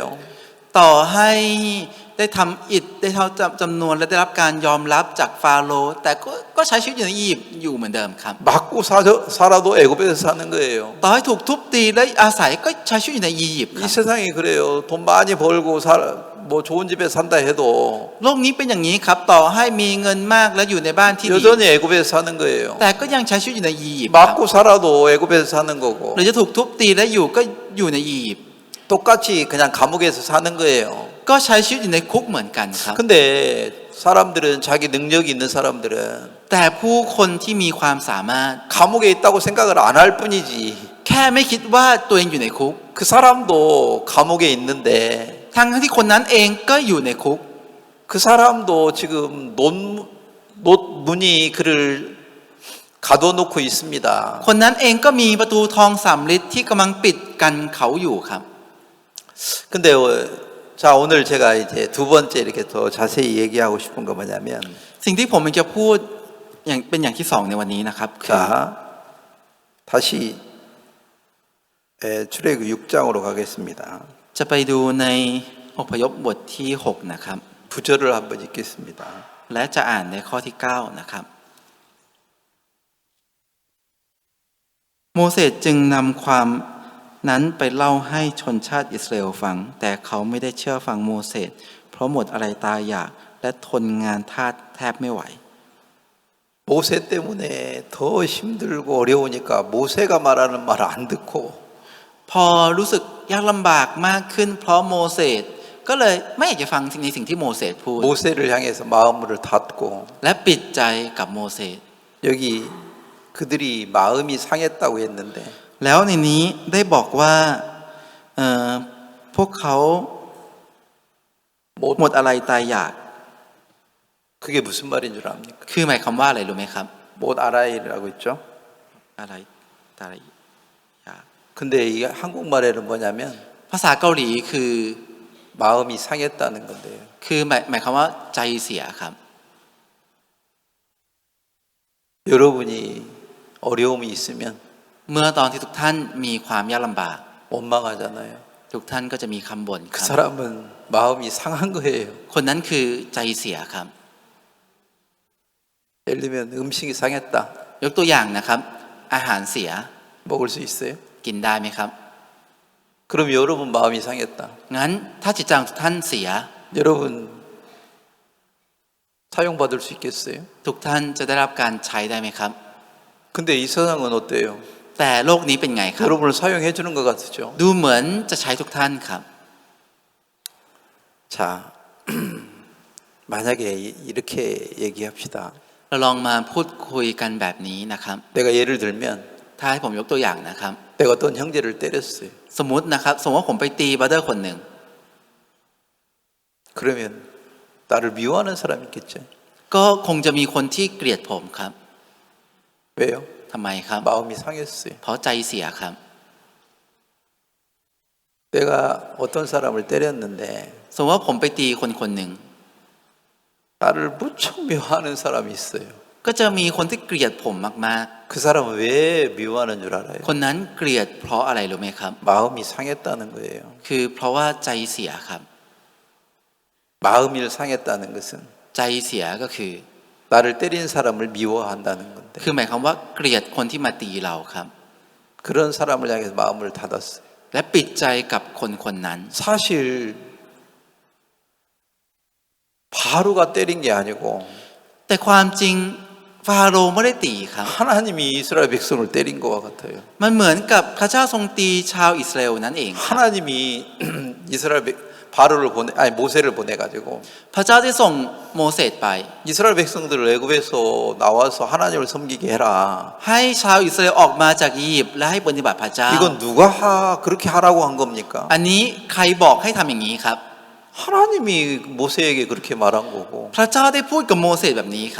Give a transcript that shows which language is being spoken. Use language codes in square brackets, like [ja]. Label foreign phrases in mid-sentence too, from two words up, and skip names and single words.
[th] ต่อให้ได้ทำอิฐได้เท่าจำนวนและได้รับการยอมรับจากฟาโรห์แต่ก็ใช้ชีวิตอยู่ในอียิปต์อยู่เหมือนเดิมครับ [ko] 맞고 살아도 애굽에서 사는 거예요. [th] ต่อให้ถูกทุบตีและอาศัยก็ใช้ชีวิตอยู่ในอียิปต์ค 이 รับ [ko] 세상이 그래요. 돈 많이 벌고 뭐 좋은 집에 산다 해도 [th] โลกนี้เป็นอย่างนี้ครับ ต่อให้มีเงินมากและอยู่ในบ้านที่ดี [ko] 여전히 애굽에서 사는 거예요. [th] แต่ก็ยังใช้ชีวิตอยู่ในอียิปต์ครับ [ko] 맞고 살아도 애굽에서 사는 거고 [th] หรือจะถูกทุบตีและอยู่ก็อยู่ในอียิปต์ [ko] 똑같이 그냥 감옥에서 사는 거예요. [th] ก็ใช้ชีวิตอยู่ในคุกเหมือนกันครับ [ko] 근데 사람들은 자기 능력이 있는 사람들은 [th] แต่ผู้คนที่มีความสามารถ [ko] 감옥에 있다고 생각을 안 할 뿐이지 [th] แค่ไม่คิดว่าตัวเองอยู่ในคุก [ko] 그 사람도 감옥에 있는데 [th] ทั้งที่คนนั้นเองก็อยู่ในคุก [ko] 그 사람도 지금 문이 그를 가둬놓고 있습니다. [th] คนนั้นเองก็มีประตูทองสำริดที่กำลังปิดกันเขาอยู่ครับ [ko] 근데 자 오늘 제가 이제 두 번째 이렇게 더 자세히 얘기하고 싶은 거 뭐냐면 [th] สิ่งที่ผมจะพูดอย่างเป็นอย่างที่สองในวันนี้นะครับคือ [ko] 자 다시 출애굽 6장으로 가겠습니다. [th] จะไปดูในอพยพบทที่6นะครับ [ko] 9절을 한번 읽겠습니다. [th] และจะอ่านในข้อที่9นะครับโมเสสจึงนำความนั้นไปเล่าให้ชนชาติอิสราเอลฟังแต่เขาไม่ได้เชื่อฟังโมเสสเพราะหมดอะไรตายอยากและทนงานทาสแทบไม่ไหว [ko] 모세 때문에 더 힘들고 어려우니까 모세가 말하는 말 안 듣고 [th] พอรู้สึกยากลำบากมากขึ้นเพราะโมเสสก็เลยไม่อยากจะฟังในสิ่งที่โมเสสพูด [ko] 모세를 향해서 마음을 닫고 [th] และปิดใจกับโมเสส [ko] 여기 그들이 마음이 상했다고 했는데 [th] แล้วในนี้ได้บอกว่าพวกเขาหมดอะไรตายอยาก [ko] 그게 무슨 말인 줄 압니까? [th] คือหมายความว่าอะไรรู้ไหมครับ [ko] 못 알아이라고 했죠. [th] อะไรตายอยาก [ko] 근데 이게 한국말에는 뭐냐면 [th] ภาษาเกาหลีคือ [ko] 마음이 상했다는 건데요. [th] คือหมายความว่าใจเสียครับ [ko] 여러분이 어려움이 있으면 [th] เมื่อตอนที่ทุกท่านมีความยากลำบาก [ko] 원망하잖아요. [th] ทุกท่านก็จะมีคำบ่นค 그 รับ [ko] 사람은 마음이 상한 거예요. [th] คนนั้นคือใจเสียครับ [ko] 예를 들면 음식이 상했다. [th] ยกตัวอย่างนะครับ อาหารเสีย [ko] 먹을 수 있어요? [th] กินได้ไหมครับ [ko] 그럼 여러분 마음이 상했다. [th] งั้นถ้าจิตใจของทุกท่านเสีย [ko] 여러분 사용받을 수 있겠어요? [th] ทุกท่านจะได้รับการใช้ได้ไหมครับ [ko] 근데 이 세상은 어때요? [th] แต่โลกนี้เป็นไงครับ [ko] 여러분을 사용해 주는 것 같죠? [th] ดูเหมือนจะใช้ทุกท่านครับ [ko] 자, 만약에 이렇게 얘기합시다. [th] เราลองมาพูดคุยกันแบบนี้นะครับ [ko] 내가 예를 들면 [th] ถ้าให้ผมยกตัวอย่างนะครับ [ko] 내가 어떤 형제를 때렸어요. [th] สมมุตินะครับสมมติว่าผมไปตีบราเดอร์คนหนึ่ง [ko] 그러면 나를 미워하는 사람이 있겠죠? [th] ก็คงจะมีคนที่เกลียดผมครับ [ko] 왜요? [th] ทำไมครับ [ko] 마음이 상했어요. [th] เพราะใจเสียครับ [ko] 내가 어떤 사람을 때렸는데 [th] สมมติว่าผมไปตีคนคนหนึ่ง [ko] 나를 무척 미워하는 사람이 있어요. [th] ก็จะมีคนที่เกลียดผมมาก [ko] 그 사람은 왜 미워하는 줄 알아요? [th] ๆ คนนั้นเกลียดเพราะอะไรรู้ไหมครับ [ko] 마음이 상했다는 거예요. [th] คือเพราะว่าใจเสียครับ [ko] 마음이 상했다는 것은 [th] ใจเสียก็คือ [ko] 나를 때린 사람을 미워한다는 건데 [th] คือหมายความว่าเกลียดคนที่มาตีเราครับ [ko] 그런 사람을 향해서 마음을 닫았어요. [th] และปิดใจกับคนคนนั้น [ko] 사실 바로가 때린 게 아니고 [th] แต่ความจริงฟาโรห์ไม่ได้ตีครับ [ko] 하나님이 이스라엘 백성을 때린 것과 같아요. [th] มันเหมือนกับพระเจ้าทรงตีชาวอิสราเอลนั่นเอง [ko] 하나님이 이스라엘 바로를 모세를 보내 가지고 [th] พระเจ้าได้ส่งโมเสสไป [ko] 이스라엘 백성들을 애굽에서 나와서 하나님을 섬기게 해라. [th] ให้ชาวอิสราเอลออกมาจากอียิปต์และให้ปฏิบัติพระเจ้า [ko] 이건 누가 그렇게 하라고 한 겁니까? [th] อันนี้ใครบอกให้ทำอย่างนี้ครับ [ko] 하나님이 모세에게 그렇게 말한 거고 [th] พระเจ้าได้พูดกับโมเสสแบบนี้ครับ